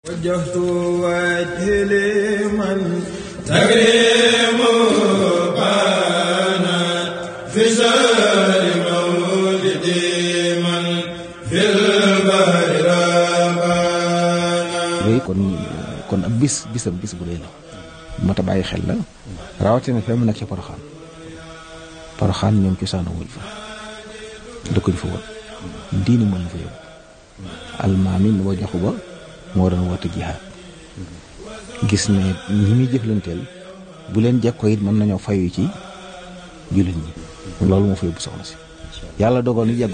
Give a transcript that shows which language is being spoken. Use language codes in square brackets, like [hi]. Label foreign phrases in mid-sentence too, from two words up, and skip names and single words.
[ar] وجهت وجهي لمن تكريم بان في شهر مولدي من في البحر ربانا. [wo] kon ab bis bu rëy la mat a bàyyi xel la rawatina fi mu nekk ci Poroxaan ñoom cosaanu wuñ fa dëkkuñ fa woon diini moo ñu fa yóbbu almaami mi ba joxu ba moo doon woote jihaad gis ne ñi muy jëflanteel bu leen jekkoo it mën nañoo fayu ci jullit ñi loolu moo fa yóbbu soxna si yàlla dogal ni yàggu